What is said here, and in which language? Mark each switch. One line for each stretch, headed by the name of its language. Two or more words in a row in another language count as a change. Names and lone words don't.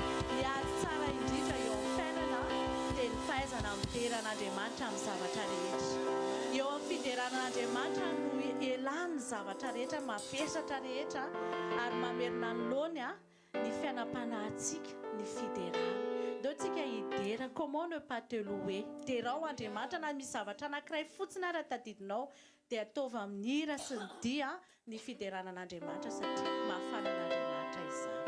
Malagasy: Miady tsara indrindra eo amin'ny fiainana dia ny fahaizana midera n'Andriamanitra amin'ny zavatra rehetra. Eo amin'ny fideran'Andriamanitra no ialany ny zavatra rehetra, mavesatra rehetra, ary mamerina ny laony ny fiainam-panahintsika, ny fiderana. Ndao tsika hidera,
French: comment ne pas te louer.
Malagasy: Derao Andriamanitra na misy zavatra anankiray fotsiny ary tadidinao, dia ataova amin'ny hira sy ny dia ny fideranan'Andriamanitra satria mahafana n'Andriamanitra izany.